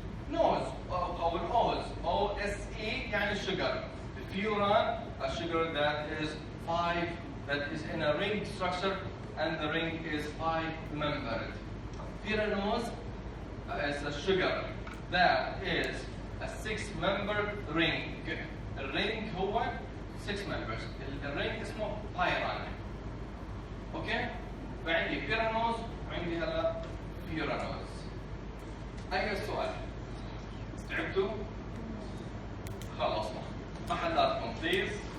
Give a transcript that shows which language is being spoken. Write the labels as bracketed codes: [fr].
[ar] نوز او الاوز او اس اي يعني sugar. [en] The furan, a sugar that is 5 that is in a ring structure and the ring is 5 membered. Pyranose is a sugar that is a 6 member ring. [ar] الرينج هو 6 members. الرينج اسمه بايران. اوكي؟ فعندي بيرانوز وعندي هلا بيرانوز. اي سؤال؟ تعبتوا؟ خلصنا. محلاتكم بليز.